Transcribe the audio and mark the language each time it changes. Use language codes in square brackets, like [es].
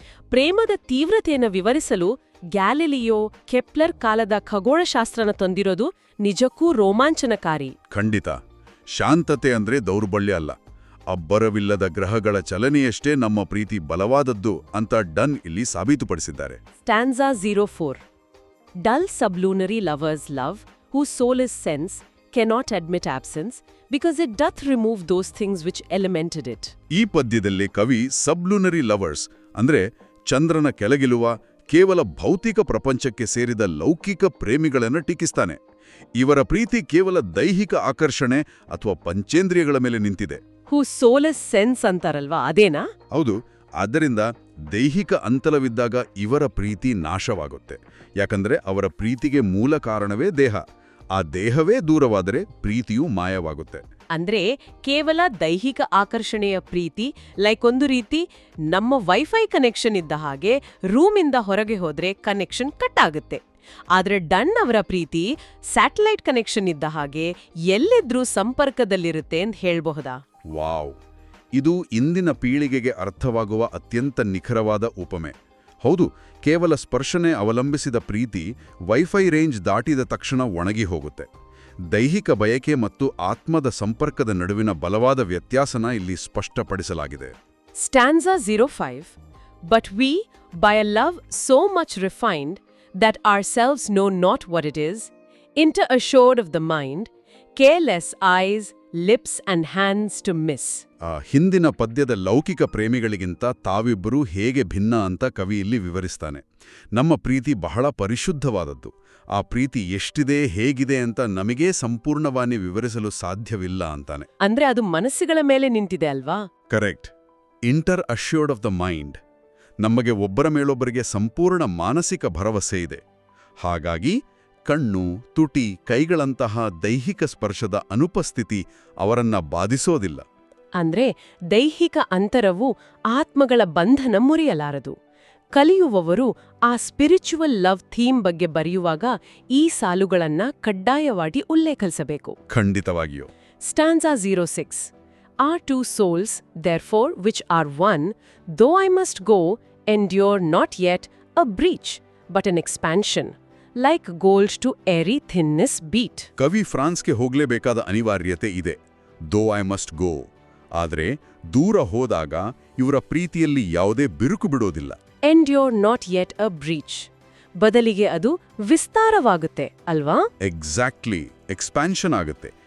[kn] ಪ್ರೇಮದ ತೀವ್ರತೆಯನ್ನು ವಿವರಿಸಲು ಗ್ಯಾಲಿಲಿಯೋ, ಕೆಪ್ಲರ್ ಕಾಲದ ಖಗೋಳಶಾಸ್ತ್ರನ ತಂದಿರೋದು ನಿಜಕ್ಕೂ ರೋಮಾಂಚನಕಾರಿ. ಖಂಡಿತ. ಶಾಂತತೆ ಅಂದ್ರೆ ದೌರ್ಬಲ್ಯ ಅಲ್ಲ, ಅಬ್ಬರವಿಲ್ಲದ ಗ್ರಹಗಳ ಚಲನೆಯಷ್ಟೇ ನಮ್ಮ ಪ್ರೀತಿ ಬಲವಾದದ್ದು ಅಂತ ಡನ್ ಇಲ್ಲಿ ಸಾಬೀತುಪಡಿಸಿದ್ದಾರೆ. ಸ್ಟ್ಯಾನ್ಸಾ 04. [en] Dull sublunary lovers love, whose soul is sense, cannot admit absence, because it doth remove those things which elemented it. [kn] ಈ ಪದ್ಯದಲ್ಲಿ ಕವಿ ಸಬ್ಲುನರಿ ಲವರ್ಸ್ ಅಂದ್ರೆ ಚಂದ್ರನ ಕೆಳಗಿರುವ ಕೇವಲ ಭೌತಿಕ ಪ್ರಪಂಚಕ್ಕೆ ಸೇರಿದ ಲೌಕಿಕ ಪ್ರೇಮಿಗಳನ್ನು ಟೀಕಿಸ್ತಾನೆ. ಇವರ ಪ್ರೀತಿ ಕೇವಲ ದೈಹಿಕ ಆಕರ್ಷಣೆ ಅಥವಾ ಪಂಚೇಂದ್ರಿಯಗಳ ಮೇಲೆ ನಿಂತಿದೆ. [en] Whose soul is sense [kn] ಅಂತಾರಲ್ವಾ, ಅದೇನಾ? ಹೌದು. ಆದ್ದರಿಂದ ದೈಹಿಕ ಅಂತಲವಿದ್ದಾಗ ಇವರ ಪ್ರೀತಿ ನಾಶವಾಗುತ್ತೆ. ಯಾಕಂದ್ರೆ ಅವರ ಪ್ರೀತಿಗೆ ಮೂಲ ಕಾರಣವೇ ದೇಹ. ಆ ದೇಹವೇ ದೂರವಾದರೆ ಪ್ರೀತಿಯೂ ಮಾಯವಾಗುತ್ತೆ. ಅಂದ್ರೆ ಕೇವಲ ದೈಹಿಕ ಆಕರ್ಷಣೆಯ ಪ್ರೀತಿ ಲೈಕ್ ಒಂದು ರೀತಿ ನಮ್ಮ ವೈಫೈ ಕನೆಕ್ಷನ್ ಇದ್ದ ಹಾಗೆ, ರೂಮಿಂದ ಹೊರಗೆ ಹೋದ್ರೆ ಕನೆಕ್ಷನ್ ಕಟ್ ಆಗುತ್ತೆ. ಆದ್ರೆ ಡನ್ ಅವರ ಪ್ರೀತಿ ಸ್ಯಾಟಲೈಟ್ ಕನೆಕ್ಷನ್ ಇದ್ದ ಹಾಗೆ ಎಲ್ಲಿದ್ರೂ ಸಂಪರ್ಕದಲ್ಲಿರುತ್ತೆ ಅಂತ ಹೇಳ್ಬಹುದಾ? ವಾವ್, ಇದು ಇಂದಿನ ಪೀಳಿಗೆಗೆ ಅರ್ಥವಾಗುವ ಅತ್ಯಂತ ನಿಖರವಾದ ಉಪಮೆ. ಹೌದು, ಕೇವಲ ಸ್ಪರ್ಶನೆ ಅವಲಂಬಿಸಿದ ಪ್ರೀತಿ ವೈಫೈ ರೇಂಜ್ ದಾಟಿದ ತಕ್ಷಣ ಒಣಗಿ ಹೋಗುತ್ತೆ. ದೈಹಿಕ ಬಯಕೆ ಮತ್ತು ಆತ್ಮದ ಸಂಪರ್ಕದ ನಡುವಿನ ಬಲವಾದ ವ್ಯತ್ಯಾಸನ ಇಲ್ಲಿ ಸ್ಪಷ್ಟಪಡಿಸಲಾಗಿದೆ. ಸ್ಟ್ಯಾನ್ಸಾ 05. [en] But we, by a love so much refined that ourselves know not what it is, inter-assured of the mind, careless eyes, lips and hands to miss. [kn] ಹಿಂದಿನ ಪದ್ಯದ ಲೌಕಿಕ ಪ್ರೇಮಿಗಳಿಗಿಂತ ತಾವಿಬ್ಬರೂ ಹೇಗೆ ಭಿನ್ನ ಅಂತ ಕವಿ ಇಲ್ಲಿ ವಿವರಿಸ್ತಾನೆ. ನಮ್ಮ ಪ್ರೀತಿ ಬಹಳ ಪರಿಶುದ್ಧವಾದದ್ದು. ಆ ಪ್ರೀತಿ ಎಷ್ಟಿದೆ, ಹೇಗಿದೆ ಅಂತ ನಮಗೇ ಸಂಪೂರ್ಣವಾಗಿ ವಿವರಿಸಲು ಸಾಧ್ಯವಿಲ್ಲ ಅಂತಾನೆ. ಅಂದ್ರೆ ಅದು ಮನಸ್ಸುಗಳ ಮೇಲೆ ನಿಂತಿದೆ ಅಲ್ವಾ? [en] Correct. Inter assured of the mind. [kn] ನಮಗೆ ಒಬ್ಬರ ಮೇಲೊಬ್ಬರಿಗೆ ಸಂಪೂರ್ಣ ಮಾನಸಿಕ ಭರವಸೆ ಇದೆ. ಹಾಗಾಗಿ ಕಣ್ಣು, ತುಟಿ, ಕೈಗಳಂತಹ ದೈಹಿಕ ಸ್ಪರ್ಶದ ಅನುಪಸ್ಥಿತಿ ಅವರನ್ನ ಬಾಧಿಸೋದಿಲ್ಲ. ಅಂದ್ರೆ ದೈಹಿಕ ಅಂತರವು ಆತ್ಮಗಳ ಬಂಧನ ಮುರಿಯಲಾರದು. ಕಲಿಯುವವರು ಆ ಸ್ಪಿರಿಚುವಲ್ ಲವ್ ಥೀಮ್ ಬಗ್ಗೆ ಬರೆಯುವಾಗ ಈ ಸಾಲುಗಳನ್ನ ಕಡ್ಡಾಯವಾಗಿ ಉಲ್ಲೇಖಿಸಬೇಕು. ಖಂಡಿತವಾಗಿಯೂ. [en] Stanza 06. Our two souls, therefore, which are one, though I must go, endure not yet a breach, but an expansion, like gold to airy thinness beat. [kn] ಕವಿ ಫ್ರಾನ್ಸ್ಗೆ ಹೋಗ್ಲೇಬೇಕಾದ ಅನಿವಾರ್ಯತೆ ಇದೆ. [en] Though I must go. [kn] ಆದರೆ ದೂರ ಹೋದಾಗ ಇವರ ಪ್ರೀತಿಯಲ್ಲಿ ಯಾವುದೇ ಬಿರುಕು ಬಿಡೋದಿಲ್ಲ. [en] Endure not yet a breach. [kn] ಬದಲಿಗೆ ಅದು ವಿಸ್ತಾರವಾಗುತ್ತೆ ಅಲ್ವಾ? ಎಕ್ಸಾಕ್ಟ್ಲಿ, ಎಕ್ಸ್ಪ್ಯಾನ್ಷನ್ ಆಗುತ್ತೆ.